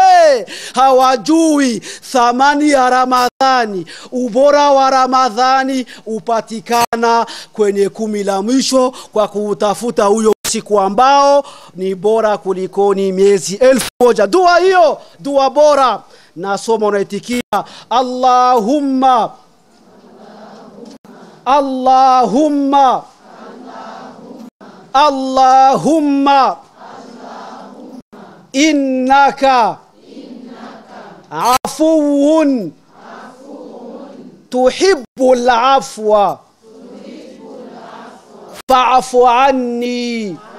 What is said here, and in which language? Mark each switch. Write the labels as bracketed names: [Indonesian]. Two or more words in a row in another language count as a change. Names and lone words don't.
[Swahili] Hawajui thamani ya Ramadhani. Ubora wa Ramadhani upatikana kwenye 10 la mwisho, kwa kutafuta huyo siku ambao ni bora kulikoni miezi 1000. Dua hiyo, dua bora. Nasoma unaitikia [Arabic] اللهم اللهم اللهم إنك عفو تحب العفو فاعف عني.